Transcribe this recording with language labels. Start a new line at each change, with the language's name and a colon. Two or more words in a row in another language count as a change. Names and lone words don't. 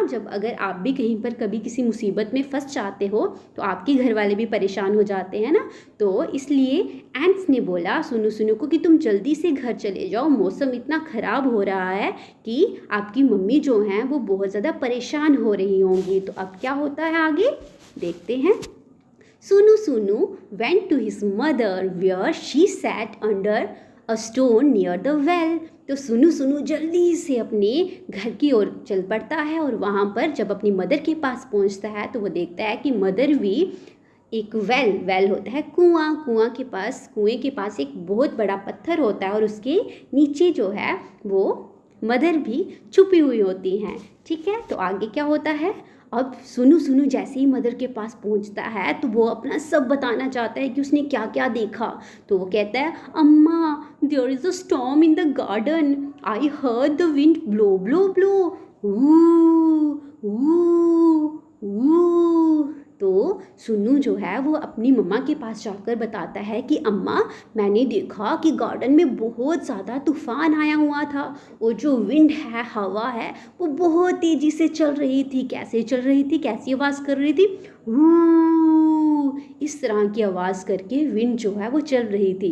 Hindi: जब अगर आप भी कहीं पर कभी किसी मुसीबत में फंस जाते हो तो आपके घर वाले भी परेशान हो जाते हैं ना. तो इसलिए एंट्स ने बोला सुनु सुनु को कि तुम जल्दी से घर चले जाओ, मौसम इतना ख़राब हो रहा है कि आपकी मम्मी जो हैं वो बहुत ज़्यादा परेशान हो रही होंगी. तो अब क्या होता है आगे देखते हैं.
English: Sunu Sunu went to his mother where she sat under a stone near the well.
Hindi: तो सुनु सुनु जल्दी से अपने घर की ओर चल पड़ता है और वहाँ पर जब अपनी मदर के पास पहुँचता है तो वो देखता है कि मदर भी एक वेल होता है कुएं के पास एक बहुत बड़ा पत्थर होता है और उसके नीचे जो है वो मदर भी छुपी हुई होती हैं. ठीक है, तो आगे क्या होता है? अब सुनु सुनु जैसे ही मदर के पास पहुंचता है तो वो अपना सब बताना चाहता है कि उसने क्या क्या देखा. तो वो कहता है अम्मा
English: there is a storm in the garden, I heard the wind blow blow blow, ऊ.
Hindi: तो सुनु जो है वो अपनी मम्मा के पास जाकर बताता है कि अम्मा मैंने देखा कि गार्डन में बहुत ज़्यादा तूफ़ान आया हुआ था और जो विंड है, हवा है, वो बहुत तेज़ी से चल रही थी. कैसे चल रही थी, कैसी आवाज़ कर रही थी? इस तरह की आवाज़ करके विंड जो है वो चल रही थी.